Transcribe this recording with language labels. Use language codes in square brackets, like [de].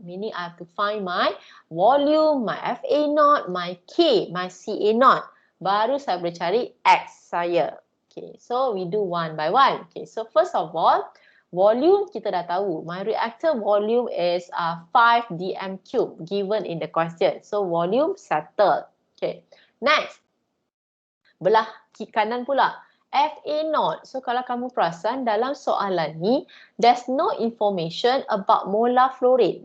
[en] Meaning I have to find my volume, my FA0, my K, my CA0. [ms] Baru saya boleh cari X saya. [en] Okay, so we do one by one. Okay, so first of all, [ms] volume kita dah tahu. [en] My reactor volume is 5 dm cube given in the question. So volume settled. Okay, next. [ms] Belah kanan pula. [en] FA0. So [ms] kalau kamu perasan dalam soalan ni, [en] there's no information about molar flow rate.